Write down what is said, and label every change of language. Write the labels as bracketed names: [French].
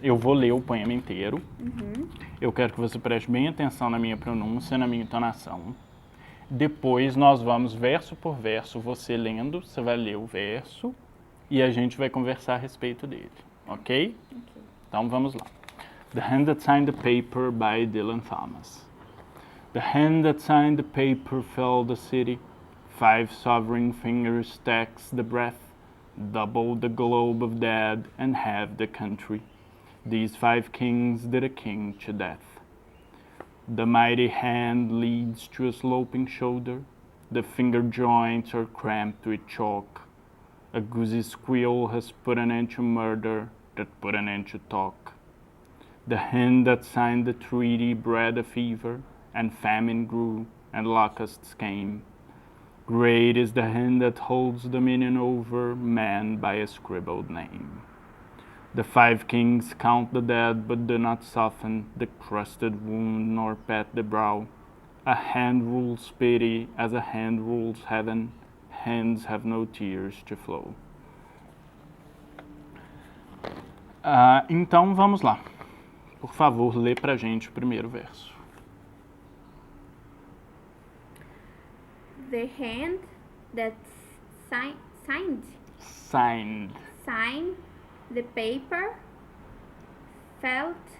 [Portuguese] Eu vou ler o poema inteiro. Eu quero que você preste bem atenção na minha pronúncia, na minha entonação. Depois nós vamos verso por verso, você lendo, você vai ler o verso e a gente vai conversar a respeito dele, ok? Então vamos lá. [English] The Hand That Signed the Paper by Dylan Thomas. The hand that signed the paper fell the city. 5 sovereign fingers tax the breath, double the globe of dead and halve the country. These 5 kings did a king to death. The mighty hand leads to a sloping shoulder. The finger joints are cramped with chalk. A goosey squeal has put an end to murder that put an end to talk. The hand that signed the treaty bred a fever, and famine grew, and locusts came. Great is the hand that holds dominion over man by a scribbled name. The 5 kings count the dead, but do not soften the crusted wound nor pat the brow. A hand rules pity as a hand rules heaven. Hands have no tears to flow. [Portuguese] Então vamos lá. Por favor, lê pra gente o primeiro verso. [English] The hand that signed the paper felt.